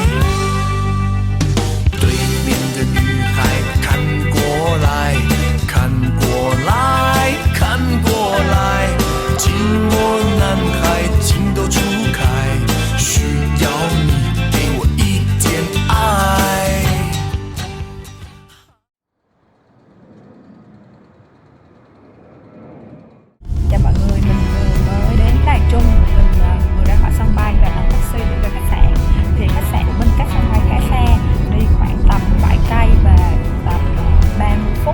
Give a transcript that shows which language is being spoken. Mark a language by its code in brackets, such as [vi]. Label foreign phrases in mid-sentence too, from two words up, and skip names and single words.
[zh] 对面的女孩看过来，看过来，看过来，寂寞男孩情窦初开，需要你给我一点爱。 [vi] Chào mọi người, mình vừa mới đến Đài Trung, mình vừa ra khỏi sân bay và đón taxi để về khách sạn. Thì khách sạn của mình cách sân bay khá xa, đi khoảng tầm 7 cây và tầm 30 phút.